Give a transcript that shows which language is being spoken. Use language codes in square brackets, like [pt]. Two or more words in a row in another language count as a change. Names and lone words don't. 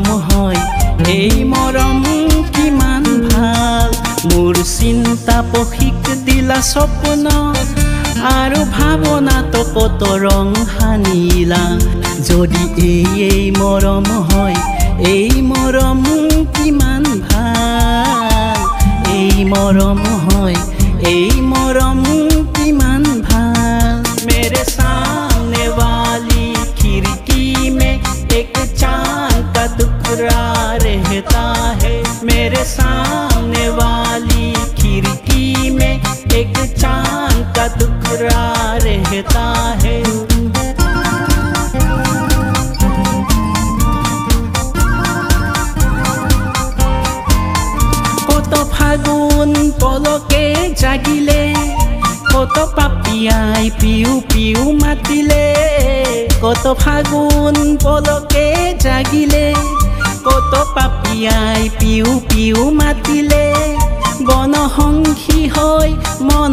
[as] হয় এই মৰম কিমান ভাল মোৰ চিন্তা পখিক দিলা স্বপ্ন আৰু ভাৱনাটো কত ৰং সানিলা যদি এই মৰম হয় এই মৰম কিমান ভাল এই মৰম হয় এই মৰম কিমান ভাল [hi] मेरे सामने वाली खिड़की में एक चांद का टुकड़ा रहता है मेरे सामने वाली खिड़की में एक चांद का टुकड़ा रहता है [as] কত ফাগুন পলকে জাগিলে কত পাপিয়াই পিউ পিউ মাতিলে কত ফাগুন পলকে জাগিলে কত পাপিয়াই পিউ পিউ মাতিলে বনসংখী হৈ মন